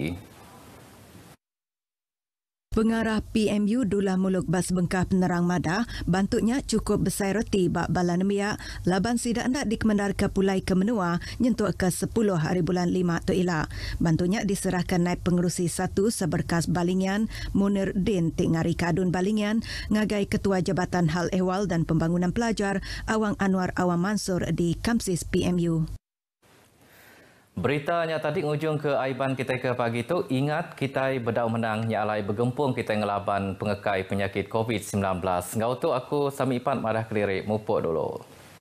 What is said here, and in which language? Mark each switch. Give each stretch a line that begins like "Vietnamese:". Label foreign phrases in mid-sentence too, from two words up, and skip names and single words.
Iban: Pengarah PMU Dullah Muluk Bas Bengkah Penerang Madah, bantuknya cukup besar reti bak balan miak, laban sidak hendak dikemendar ke Pulai ke Menua, nyentuk ke 10 hari bulan 5 tu ila. Bantuknya diserahkan naib pengerusi 1 Seberkas Balingian, Munir Din Tik Ngari Kadun Balingian, ngagai Ketua Jabatan Hal Ehwal dan Pembangunan Pelajar, Awang Anwar Awang Mansur di Kamsis PMU. Beritanya tadi ngujung ke Aiban kita ke pagi itu. Ingat kita berdau menang nyalai bergempung kita ngelaban pengekai penyakit COVID-19. Ngau tu aku Sami Ipan Madah Kelirik mupuk dulu.